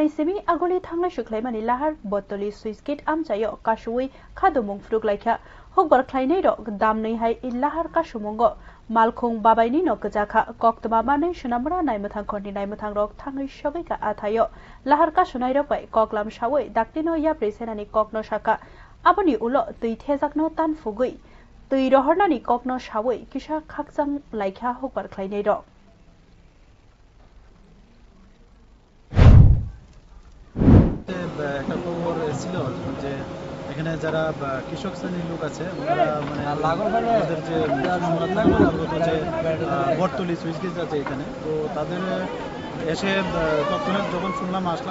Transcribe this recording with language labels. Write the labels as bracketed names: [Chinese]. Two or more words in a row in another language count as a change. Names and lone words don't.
[Kok Borok] सेमि आगलि थांनाय सुख्लाइमानि लाहार बतलि सुइस गेट आमचायो कासुवै खादुमुं फ्रुक लाइखा हकबार ख्लाइनै र दामनै हाइ इलाहार कासुमुंगो मालखुं बाबाइनि न गजाखा कक्तमा मानै सुनामरा नायमथां खरनि नायमथां रक थाङै सबैका आथायो लाहार कासुनाय रकै ककलाम सावै दाक्तिनो याप्रे सेनानि ककनो साका आबनि उलो तुइ थेजाकनो तान फुगै तुइ रहरनानि ककनो सावै किसा खाकजां लाइखा हकबार ख्लाइनै र [Bangla] একটা খবর ছিল যে এখানে যারা কৃষক শ্রেণীর লোক আছে ওরা মানে ওদের যে বটতলি সুইচ গেট আছে এখানে তো তাদের এসে তৎক্ষণাৎ যখন শুনলাম আসলাম